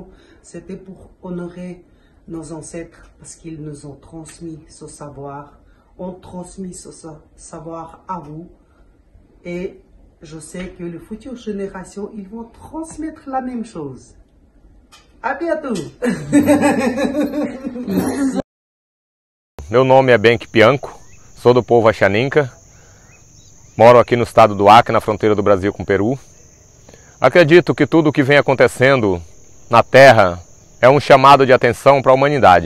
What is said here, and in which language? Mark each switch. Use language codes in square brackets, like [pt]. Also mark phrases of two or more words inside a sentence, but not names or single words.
[fr] C'était pour honorer nos ancêtres parce qu'ils nous ont transmis ce savoir. On transmis ce savoir à vous. Et je sais que les futures générations, ils vont transmettre la même chose. À bientôt! [pt] Meu nome é Benk Pianco, sou do povo Axaninca, moro aqui no estado do Acre, na fronteira do Brasil com o Peru. Acredito que tudo o que vem acontecendo na Terra é um chamado de atenção para a humanidade.